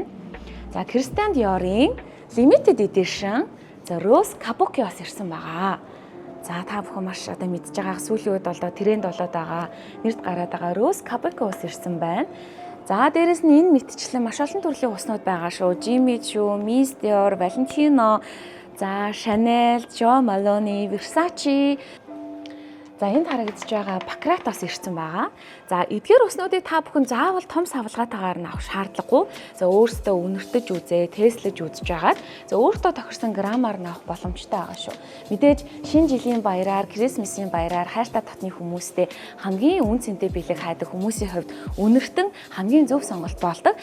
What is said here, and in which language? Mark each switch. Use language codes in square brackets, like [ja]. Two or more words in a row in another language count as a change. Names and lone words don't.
[mn] Christian Dior-ийн [en] limited edition [mn] Rose Kabuki-оос ирсэн байгаа. Та бүхэн маш одоо мэдж байгаа сүүлийн үед бол тренд болоод байгаа. Нэрд гараад байгаа Rose Kabuki-оос ирсэн байна. Дээрэс нь энэ мэтчлэн маш олон төрлийн уснууд байгаа шүү. Jimmy Choo, Miss Dior, Valentino, Chanel, Jo Malone, Versace. Энд харагдаж байгаа Пакратоос ирсэн байгаа. Эдгээр уснуудыг та бүхэн заавал том савлгаатаагаар нь авах шаардлагагүй. Өөрсдөө үнэртэж үзээ, тестлэж үзэж байгаад өөртөө тохирсон грамаар нь авах боломжтой байгаа шүү. Мэдээж шинэ жилийн баяраар, Крисмсийн баяраар хайртай татны хүмүүстэй хамгийн үн цэнтэй бэлэг хайдаг хүмүүсийн хувьд үнэртэн хамгийн зөв сонголт болдог.